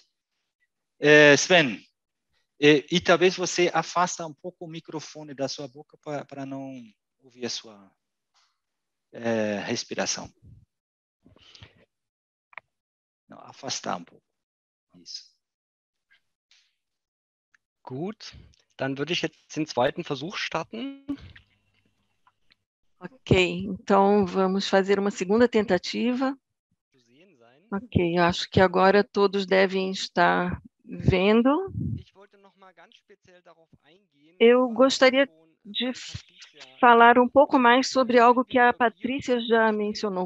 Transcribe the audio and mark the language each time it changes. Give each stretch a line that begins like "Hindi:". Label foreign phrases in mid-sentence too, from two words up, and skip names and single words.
Portuguese: Sven, e talvez você afasta um pouco o microfone da sua boca para não ouvir a sua respiração. Não, afastar um pouco. Isso.
German: Gut, dann würde ich jetzt den zweiten Versuch starten.
Portuguese: Ok, então vamos fazer uma segunda tentativa. Ok, acho que agora todos devem estar vendo. Eu gostaria de falar um pouco mais sobre algo que a Patrícia já mencionou.